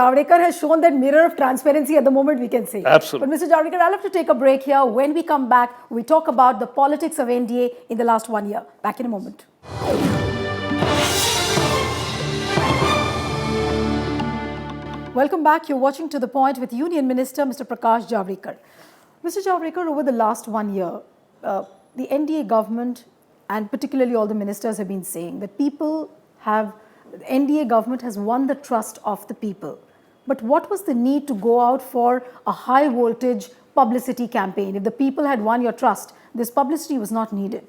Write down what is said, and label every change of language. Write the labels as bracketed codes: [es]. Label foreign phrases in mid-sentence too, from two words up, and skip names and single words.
[en] Javadekar has shown that mirror of transparency at the moment, we can say. Absolutely. But Mr. Javadekar, I'll have to take a break here. When we come back, we talk about the politics of NDA in the last 1 year. Back in a moment. Welcome back. You're watching To The Point with Union Minister Mr. Prakash Javadekar. Mr. Javadekar, over the last 1 year, the NDA government and particularly all the ministers have been saying that the NDA government has won the trust of the people. But what was the need to go out for a high voltage publicity campaign? If the people had won your trust, this publicity was not needed.